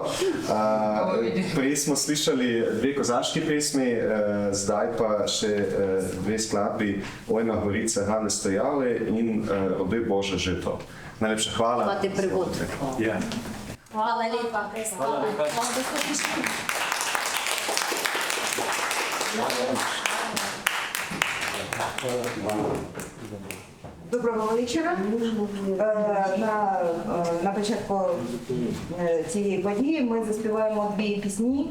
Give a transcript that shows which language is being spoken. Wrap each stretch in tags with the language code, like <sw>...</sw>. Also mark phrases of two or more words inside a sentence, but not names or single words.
<sl>Prej smo slišali 2 kozaški pesmi, zdaj pa še 2 skladbi Ojna Gorica, Hane Stojale in Obe Bože žeto. Najlepša hvala. Imate prevod. Ja. Hvala lepa. Hvala lepa.</sl> <uk>Доброго вечора. На початку цієї події ми заспіваємо 2 пісні.</uk>